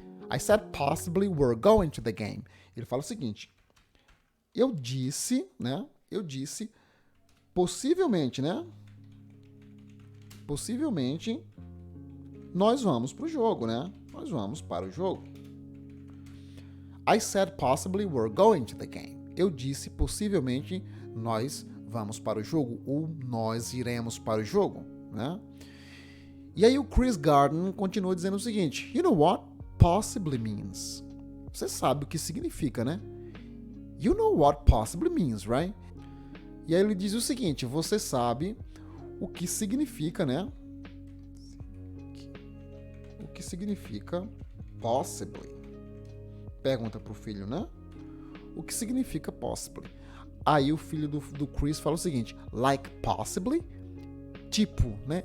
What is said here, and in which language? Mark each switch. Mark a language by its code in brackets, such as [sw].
[en] I said possibly we're going to the game. [pt] Ele fala o seguinte: eu disse, né? Eu disse possivelmente, né? Possivelmente nós vamos pro jogo, né? Nós vamos para o jogo. [en] I said possibly we're going to the game. [pt] Eu disse possivelmente nós vamos para o jogo ou nós iremos para o jogo, né? E aí o Chris Gardner continua dizendo o seguinte: [en] You know what possibly means? [pt] Você sabe o que significa, né? [en] You know what possibly means, right? [pt] E aí ele diz o seguinte: você sabe o que significa, né? O que significa possibly? Pergunta pro filho, né? O que significa possibly? Aí o filho do Chris fala o seguinte: [en] like possibly? [pt] Tipo, né?